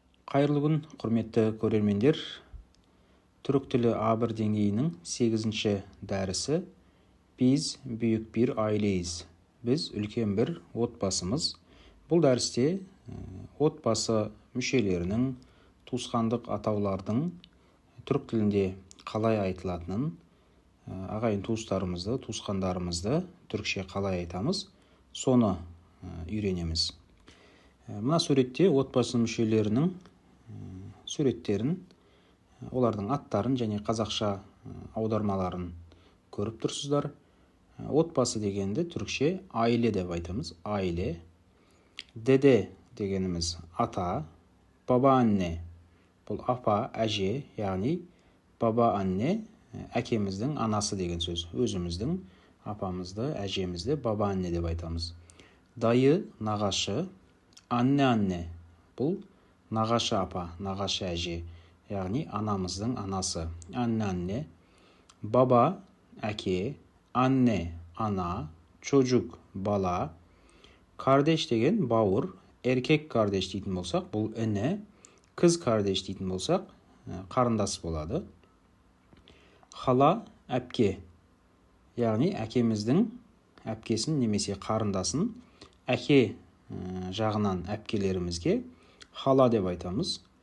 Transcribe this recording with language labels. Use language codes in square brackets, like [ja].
[kk] Қайырлы күн, құрметті көрермендер. Түрік тілі A1 деңгейінің 8-ші дәрісі. [tr] Біз büyük bir aileyiz. [kk] Біз үлкен бір отбасымыз. Бұл дәрісте отбасы мүшелерінің, туысқандық атаулардың түрік тілінде қалай айтылатынын, ағайын туыстарымызды, туысқандарымызды түрікше қалай айтамыз, соны үйренеміз. Мына суретте отбасы мүшелерінің суреттерін, олардың аттарын және қазақша аудармаларын көріп тұрсыздар. Отбасы дегенді түрікше aile деп айтамыз. [tr] Aile. [kk] Dede дегеніміз ата, baba anne. Бұл апа, әже, яғни baba anne әкеміздің анасы деген сөз. Өзіміздің апамызды, әжемізді baba anne деп айтамыз. Dayı, нағашы, anne. Бұл нағашы апа, нағашы әже, яғни анамыздың анасы. [tr] Anne. [kk] Baba, әке, anne, ana, çocuk, bala. Kardeş деген бауыр, erkek kardeş дейтін болсақ, бұл іні, kız kardeş дейтін болсақ, қарындас болады. Hala, әпке, яғни әкеміздің әпкесін немесе қарындасын әке жағынан әпкелерімізге hala деп айтамыз.